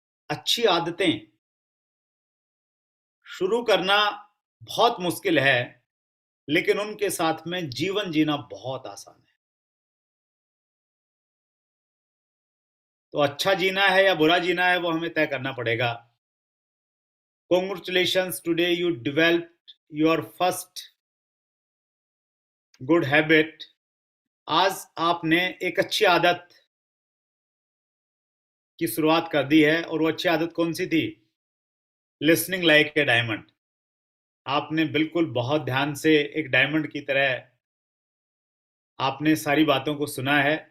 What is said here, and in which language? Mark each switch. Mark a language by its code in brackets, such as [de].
[hi] अच्छी आदतें शुरू करना बहुत मुश्किल है, लेकिन उनके साथ में जीवन जीना बहुत आसान है। तो अच्छा जीना है या बुरा जीना है, वो हमें तय करना पड़ेगा। [en] Congratulations, today you developed your first good habit। [hi] आज आपने एक अच्छी आदत की शुरुआत कर दी है, और वो अच्छी आदत कौन सी थी? [en] Listening like a diamond. [hi] आपने बिल्कुल बहुत ध्यान से एक डायमंड की तरह आपने सारी बातों को सुना है।